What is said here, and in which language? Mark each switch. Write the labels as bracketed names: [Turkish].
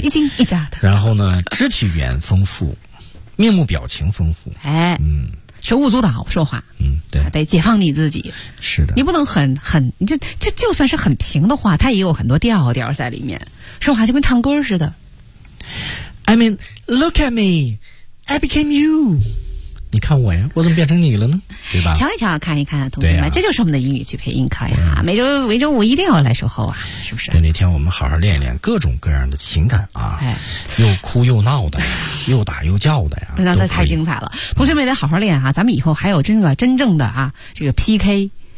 [Chinese] 一惊一乍的。然后呢，肢体语言丰富，面目表情丰富，哎，嗯，手舞足蹈说话，嗯，对，得解放你自己，是的，你不能很，就算是很平的话，它也有很多调调在里面，说话就跟唱歌似的。 [English] I mean, look at me, I became you。 [Chinese] 你看我呀，我怎么变成你了呢？对吧？瞧一瞧，看一看，同学们，啊，这就是我们的英语去配音课呀，啊！每周五一定要来守候啊，是不是？对，那天我们好好练一练各种各样的情感啊，哎，又哭又闹的，又打又叫的呀，那太精彩了！同学们得好好练啊，咱们以后还有真正的啊，这个 PK。